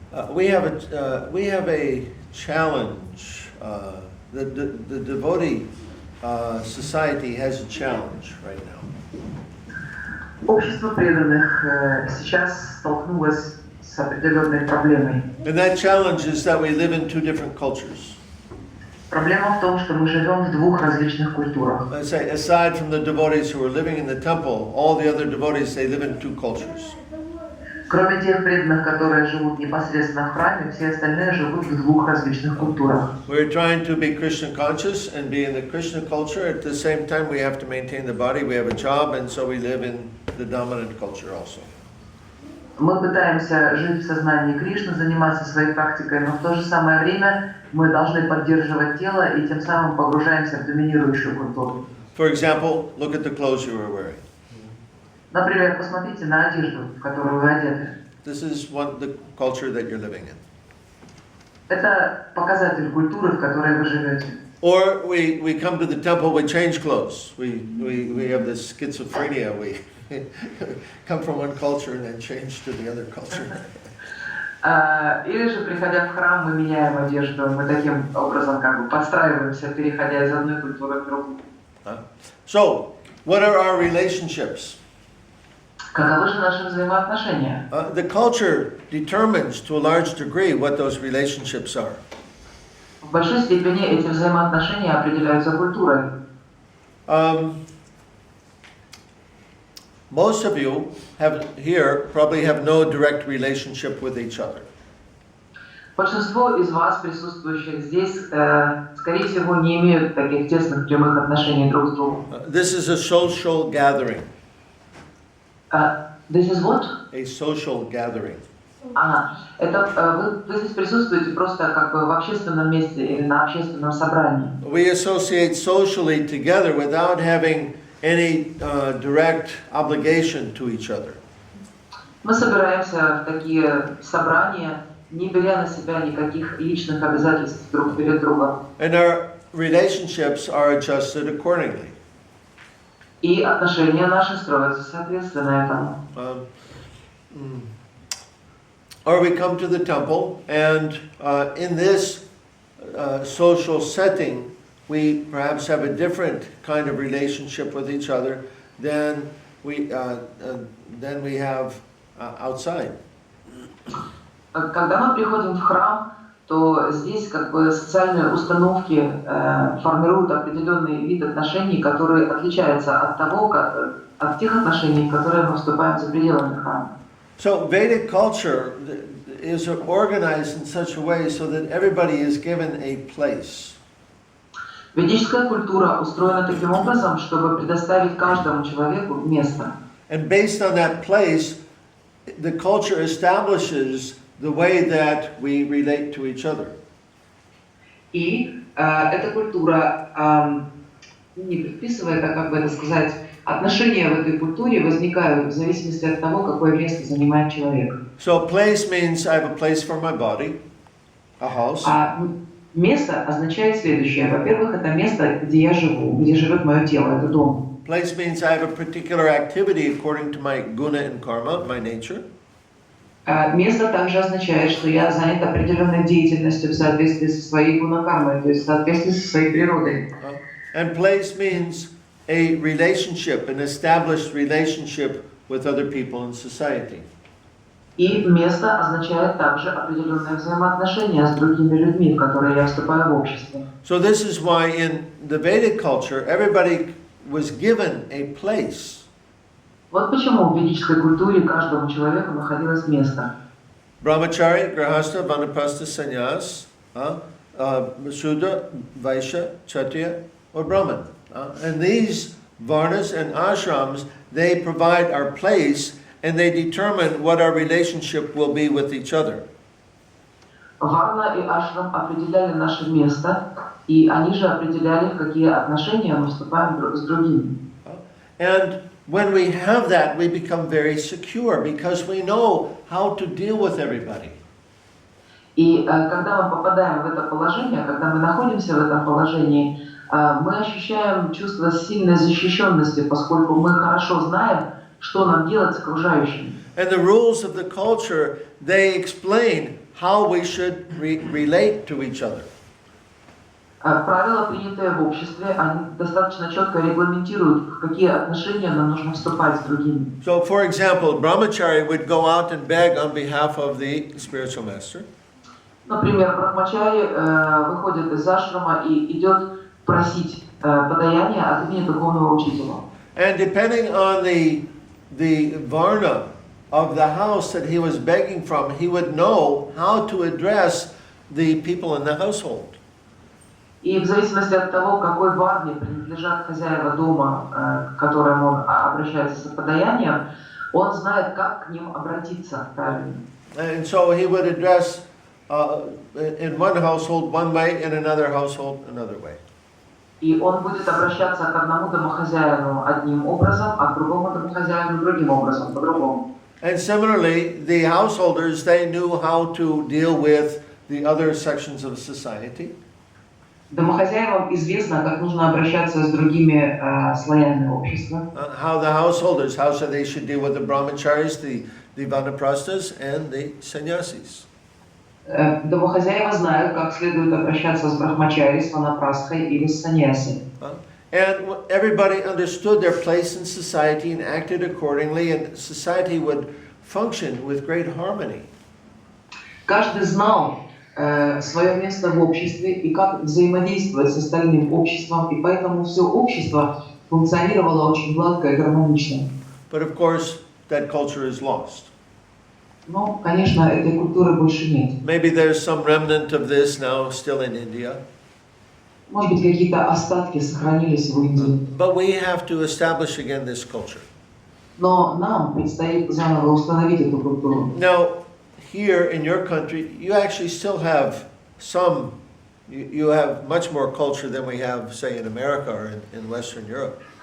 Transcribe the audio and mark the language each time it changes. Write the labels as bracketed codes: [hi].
[en] We have a challenge. The devotee society has a challenge right now. [ru] Общество преданных сейчас столкнулось с определенной проблемой. [en] And that challenge is that we live in two different cultures. [ru] Проблема в том, что мы живем в двух различных культурах. [en] Let's say, aside from the devotees who are living in the temple, all the other devotees, they live in two cultures. [ru] Кроме тех преданных, которые живут непосредственно в храме, все остальные живут в двух различных культурах. [en] We're trying to be Krishna conscious and be in the Krishna culture. At the same time, we have to maintain the body. We have a job, and so we live in the dominant culture also. [ru] Мы пытаемся жить в сознании Кришны, заниматься своей практикой, но в то же самое время мы должны поддерживать тело и тем самым погружаемся в доминирующую культуру. [en] For example, look at the clothes you are wearing. [ru] Например, посмотрите на одежду, в которую вы одеты. [en] This is the culture that you're living in. [ru] Это показатель культуры, в которой вы живете. [en] Or we come to the temple, we change clothes. We have this schizophrenia. We come from one culture and then change to the other culture. [ru] Или же, приходя в храм, мы меняем одежду. Мы таким образом как бы подстраиваемся, переходя из одной культуры в другую. [en] So, what are our relationships? [ru] Каковы же наши взаимоотношения? [en] The culture determines to a large degree what those relationships are. [ru] В большой степени эти взаимоотношения определяются культурой. [en] Most of you probably have no direct relationship with each other. [ru] Большинство из вас, присутствующих здесь, скорее всего, не имеют таких тесных прямых отношений друг с другом. [en] This is a social gathering. This is what? A social gathering. [ru] Это вы здесь присутствуете просто как бы в общественном месте или на общественном собрании. [en] We associate socially together without having any direct obligation to each other. [ru] Мы собираемся в такие собрания, не беря на себя никаких личных обязательств друг перед другом. [en] And our relationships are adjusted accordingly. [ru] И отношения наши строятся соответственно этому. [en] Or we come to the temple, and in this social setting, we perhaps have a different kind of relationship with each other than we have outside. [ru] Когда мы приходим в храм, то здесь как бы социальные установки формируют определенный вид отношений, которые отличаются от тех отношений, в которые мы вступаем за пределами храма. [en] So Vedic culture is organized in such a way so that everybody is given a place. [ru] Ведическая культура устроена таким образом, чтобы предоставить каждому человеку место. [en] And based on that place, the culture establishes the way that we relate to each other. [ru] И эта культура не предписывает, а как бы это сказать, отношения в этой культуре возникают в зависимости от того, какое место занимает человек. [en] So place means I have a place for my body, a house. [ru] А место означает следующее. Во-первых, это место, где я живу, где живет мое тело, это дом. [en] Place means I have a particular activity according to my guna and karma, my nature. [ru] Место также означает, что я занят определенной деятельностью в соответствии со своей гунакармой, то есть в соответствии со своей природой. [en] And place means a relationship, an established relationship with other people in society. [ru] И место означает также определенные взаимоотношения с другими людьми, в которые я вступаю в общество. [en] So this is why in the Vedic culture everybody was given a place. [ru] Вот почему в ведической культуре каждому человеку находилось место. [en] Brahmachari, Grahastha, Vanaprastha, Sannyas, Sudra, Vaishya, Kshatriya, or Brahman. And these varnas and ashrams, they provide our place and they determine what our relationship will be with each other. [ru] Варна и ашрам определяли наше место, и они же определяли, в какие отношения мы вступаем друг с другими. [en] And when we have that, we become very secure because we know how to deal with everybody. [ru] И когда мы попадаем в это положение, когда мы находимся в этом положении, мы ощущаем чувство сильной защищенности, поскольку мы хорошо знаем, что нам делать с окружающими. [en] And the rules of the culture, they explain how we should relate to each other. [ru] Правила, принятые в обществе, они достаточно четко регламентируют, в какие отношения нам нужно вступать с другими. [en] So, for example, brahmachari would go out and beg on behalf of the spiritual master. [ru] Например, брахмачари выходит из ашрама и идет просить подаяние от имени духовного учителя. [en] And depending on the varna of the house that he was begging from, he would know how to address the people in the household. [ru] И в зависимости от того, какой варне принадлежат хозяева дома, к которым он обращается за подаянием, он знает, как к ним обратиться правильно. [en] And so he would address in one household one way, in another household another way. [ru] И он будет обращаться к одному домохозяину одним образом, а к другому домохозяину другим образом, по-другому. [en] And similarly, the householders, they knew how to deal with the other sections of society. [ru] Домохозяевам известно, как нужно обращаться с другими слоями общества. [en] How the householders, how they should deal with the brahmacharis, the vanaprasthas, and the sannyasis. [ru] Домохозяева знают, как следует обращаться с брахмачари, с ванапрастхой или с саньяси. [en] And everybody understood their place in society and acted accordingly, and society would function with great harmony. [ru] Каждый знал свое место в обществе и как взаимодействовать с остальным обществом, и поэтому все общество функционировало очень гладко и гармонично. [en] But of course, that culture is lost. [ru] Но, конечно, этой культуры больше нет. [en] Maybe there's some remnant of this now still in India. [ru] Может быть, какие-то остатки сохранились в Индии. [en] But we have to establish again this culture. [ru] Но нам предстоит заново установить эту культуру. [en] Now, here in your country, you actually still have some, you have much more culture than we have, say, in America or in Western Europe.